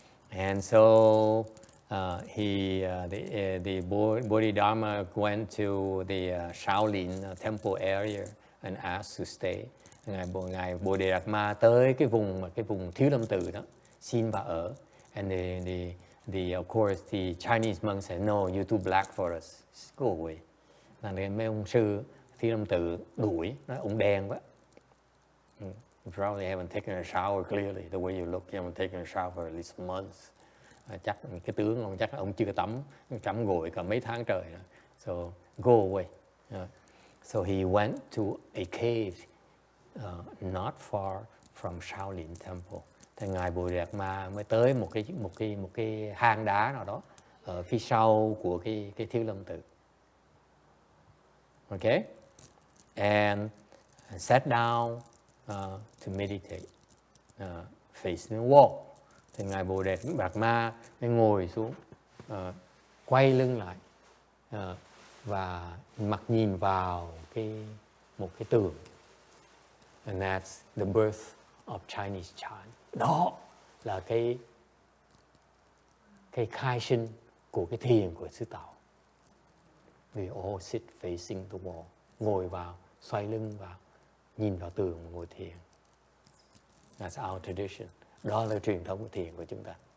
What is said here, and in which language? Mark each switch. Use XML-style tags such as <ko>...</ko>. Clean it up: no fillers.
<en>And so the Bodhidharma went to the Shaolin temple area and asked to stay.</en> <vi>Ngài Bodhidharma tới cái vùng Thiếu Lâm Tự đó, xin vào ở.</vi> <en>And of course the Chinese monks said, no, you're too black for us. Go away.</en> <vi>Là mấy ông sư Thiếu Lâm Tự đuổi, nói ông đen quá.</vi> <en>You probably haven't taken a shower clearly. The way you look, you haven't taken a shower at least months.</en> <vi>Chắc cái tướng ông chắc ông chưa tắm gội cả mấy tháng trời rồi.</vi> <en>So go away. So he went to a cave not far from Shaolin Temple.</en> <vi>Thì ngài Bodhidharma mới tới một cái hang đá nào đó ở phía sau của cái Thiếu Lâm Tự.</vi> <en>Okay, and sat down to meditate, facing the wall.</en> <vi>Thì ngài Bodhidharma mới ngồi xuống, quay lưng lại và mặt nhìn vào một cái tường.</vi> <en>And that's the birth of Chinese chant.</en> <vi>Đó là cái khai sinh của cái thiền của xứ Tàu.</vi> <en>We all sit facing the wall.</en> <vi>Ngồi vào, xoay lưng vào, nhìn vào tường mà ngồi thiền.</vi> <en>That's our tradition.</en> <vi>Đó là truyền thống của thiền của chúng ta.</vi>